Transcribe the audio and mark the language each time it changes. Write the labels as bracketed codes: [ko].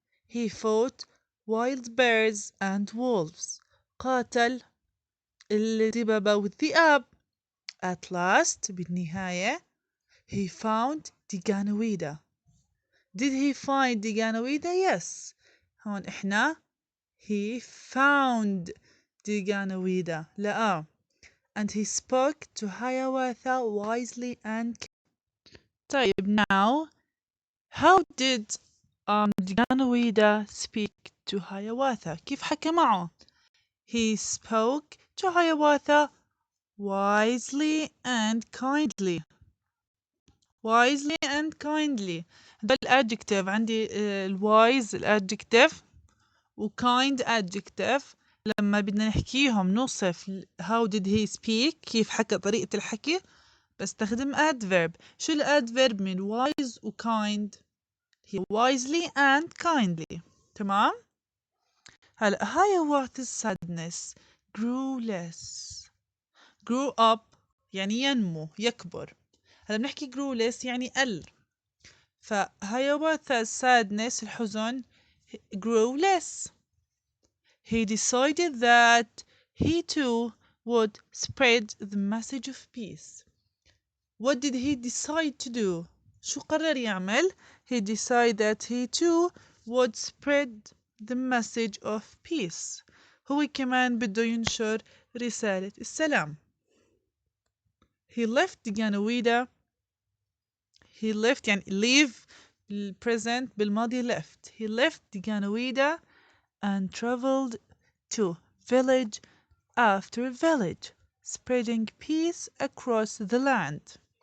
[en] He fought wild bears and wolves. [ar] قاتل الدببة والذئاب. [en] At last [ar] بالنهاية [en] he found Deganawida. Did he find Deganawida? Yes. [ar] هون إحنا [en] he found Deganawida. [ar] لا. [en] And he spoke to Hiawatha wisely and [ar] طيب [en] now how did Deganawida speak to Hiawatha? [ar] كيف حكى معه? [en] He spoke to Hiawatha wisely and kindly. Wisely and kindly. [ar] ده الادجكتيف عندي الوايز الادجكتيف وkind adjective. لما بدنا نحكيهم نوصف [en] how did he speak [ar] كيف حكى طريقة الحكي بستخدم adverb. شو الادverb من [en] wise و kind؟ he wisely and kindly. [ar] تمام؟ هلا [en] Hiawatha's sadness grew less. grew up [ar] يعني ينمو يكبر. هلا بنحكي [en] grew less [ar] يعني قل. [en] فHiawatha's sadness [ar] الحزن [en] grew less. He decided that he too would spread the message of peace. What did he decide to do? [ar] شو قرر يعمل? [en] He decided that he too would spread the message of peace. [ar] هو كمان بده ينشر رسالة السلام. [en] He left Deganawida. He left [ar] يعني [en] leave بالpresent [ar] بالماضي [en] left. He left Deganawida and traveled to village after village, spreading peace across the land.